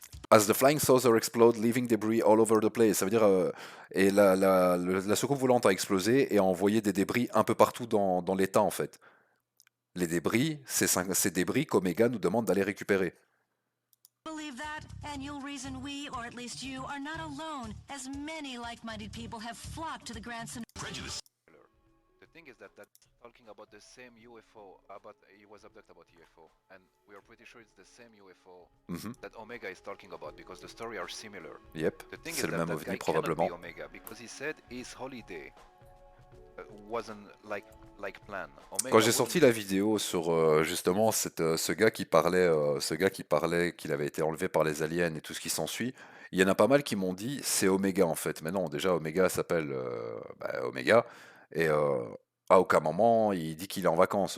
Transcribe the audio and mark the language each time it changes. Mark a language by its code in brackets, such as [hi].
[en] As the flying saucer exploded, leaving debris all over the place. [fr] Ça veut dire et la soucoupe volante a explosé et a envoyé des débris un peu partout dans l'état en fait. Les débris, c'est ces débris qu'Omega nous demande d'aller récupérer. [en] And you'll reason we, or at least you, are not alone, as many like-minded people have flocked to the Grand Prejudice. The thing is that that's talking about the same UFO, but he was abducted about UFO, and we are pretty sure it's the same UFO that Omega is talking about, because the stories are similar. [fr] Yep, c'est le même OVNI probablement. [en] Omega, because he said his holiday wasn't like plan. Omega [fr] Quand j'ai sorti la vidéo sur justement ce gars qui parlait qu'il avait été enlevé par les aliens et tout ce qui s'ensuit, il y en a pas mal qui m'ont dit c'est Omega en fait. Mais non, déjà Omega s'appelle Omega et à aucun moment il dit qu'il est en vacances.